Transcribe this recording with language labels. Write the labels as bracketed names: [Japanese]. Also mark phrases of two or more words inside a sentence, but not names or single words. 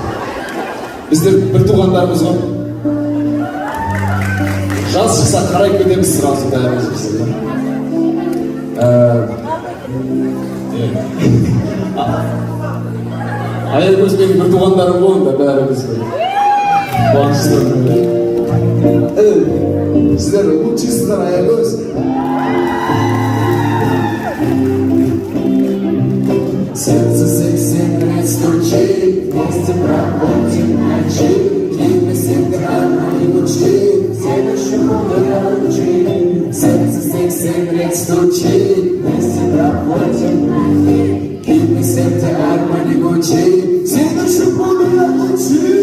[Kazakh] Біздер бір туғандарымыз ғой. Жаз шықса қарай кетеміз сразу бәріміз біздер. Аягөз менің бір туғандарым ғой да бәріміз. Қуаныштымын. Сіздер лучшисыздар, Аягөз. [Russian] Сердце сексуально стучит, вместе проходим ночи, и мы всегда одни лучи, все наши лучи. Сердце сексуально стучит, вместе проходим ночи, и мы всегда одни лучи, все наши лучи.